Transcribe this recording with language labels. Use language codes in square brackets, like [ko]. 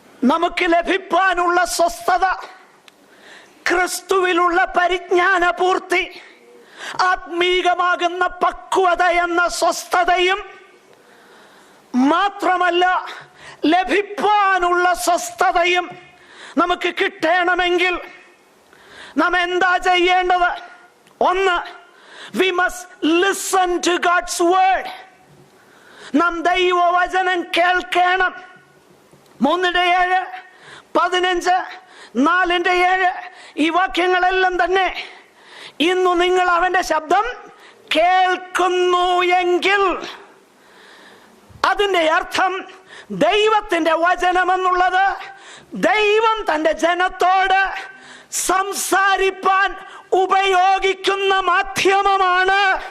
[ml] നമുക്ക് ലഭിക്കാനുള്ള സ്വസ്ഥത, ക്രിസ്തുവിലുള്ള പരിജ്ഞാന പൂർത്തി, ആത്മീകമാകുന്ന പക്വത എന്ന സ്വസ്ഥതയും മാത്രമല്ല, ലഭിക്കാനുള്ള സ്വസ്ഥതയും നമുക്ക് കിട്ടണമെങ്കിൽ നാം എന്താ ചെയ്യേണ്ടത്? ഒന്ന്, [en] we must listen to God's word. [ml] നാം ദൈവവചനം കേൾക്കണം. 3:7, 15, 4:7 ഈ വാക്യങ്ങളെല്ലാം തന്നെ ഇന്നു നിങ്ങൾ അവന്റെ ശബ്ദം കേൾക്കുന്നു എങ്കിൽ അതിന്റെ അർത്ഥം ദൈവത്തിന്റെ വചനം എന്നുള്ളത് ദൈവം തന്റെ ജനത്തോട് സംസാരിപ്പാൻ ഉപയോഗിക്കുന്ന മാധ്യമമാണ്.